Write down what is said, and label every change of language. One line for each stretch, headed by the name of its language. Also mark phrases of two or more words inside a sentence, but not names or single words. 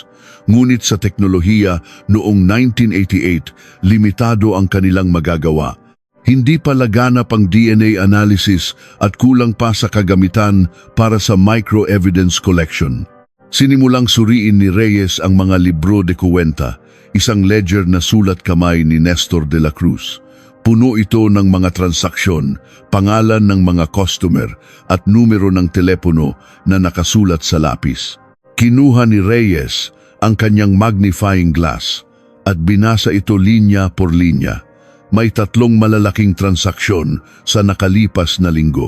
Filipino: Ngunit sa teknolohiya noong 1988, limitado ang kanilang magagawa. Hindi pa laganap ang
English: DNA analysis
Filipino: at kulang pa sa kagamitan para sa
English: micro-evidence collection.
Filipino: Sinimulang suriin ni Reyes ang mga
Spanish: libro de kuwenta,
Filipino: isang ledger na sulat kamay ni Nestor de la Cruz. Puno ito ng mga transaksyon, pangalan ng mga customer at numero ng telepono na nakasulat sa lapis. Kinuha ni Reyes ang kanyang
English: magnifying glass
Filipino: at binasa ito linya por linya. May 3 malalaking transaksyon sa nakalipas na linggo.